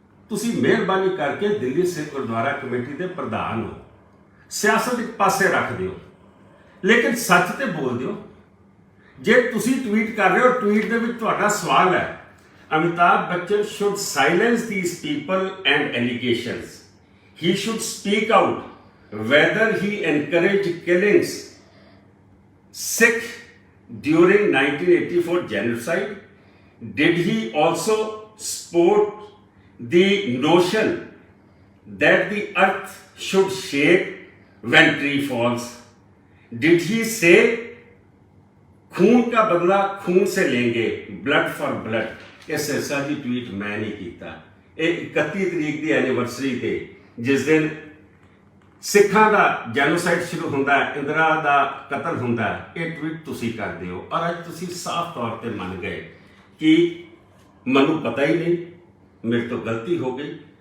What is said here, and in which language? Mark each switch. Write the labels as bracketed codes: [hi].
[pa] ਤੁਸੀਂ ਮਿਹਰਬਾਨੀ ਕਰਕੇ ਦਿੱਲੀ ਸਿੱਖ ਗੁਰਦੁਆਰਾ ਕਮੇਟੀ ਦੇ ਪ੍ਰਧਾਨ ਹੋ, ਸਿਆਸਤ ਇੱਕ ਪਾਸੇ ਰੱਖ ਦਿਓ, ਲੇਕਿਨ ਸੱਚ ਤੇ ਬੋਲ ਦਿਓ। ਜੇ ਤੁਸੀਂ ਟਵੀਟ ਕਰ ਰਹੇ ਹੋ, ਟਵੀਟ ਦੇ ਵਿੱਚ ਤੁਹਾਡਾ ਸਵਾਲ ਹੈ [en] Amitabh Bachchan should silence these people and allegations. He should speak out whether he encouraged killings Sikh during 1984 genocide. Did he also support the notion that the earth should shake when tree falls? Did he say [hi] खून का बदला खून से लेंगे, [en] blood for blood? [pa] ਇਹ ਸਿਰਸਾ ਦੀ tweet ਮੈਂ ਨਹੀਂ ਕੀਤਾ। ਇਹ 31 ਤਰੀਕ ਦੀ ਐਨੀਵਰਸਰੀ ਤੇ ਜਿਸ ਦਿਨ ਸਿੱਖਾਂ ਦਾ ਜੈਨੋਸਾਈਡ ਸ਼ੁਰੂ ਹੁੰਦਾ ਹੈ, ਇੰਦਰਾ ਦਾ ਕਤਲ ਹੁੰਦਾ ਹੈ, ਇਹ ਟਵੀਟ ਤੁਸੀਂ ਕਰਦੇ ਹੋ। ਔਰ ਅੱਜ ਤੁਸੀਂ ਸਾਫ਼ ਤੌਰ ਤੇ ਮੰਨ ਗਏ ਕਿ ਮੈਨੂੰ ਪਤਾ ਹੀ ਨਹੀਂ, ਮੇਰੇ ਤੋਂ ਗਲਤੀ ਹੋ ਗਈ।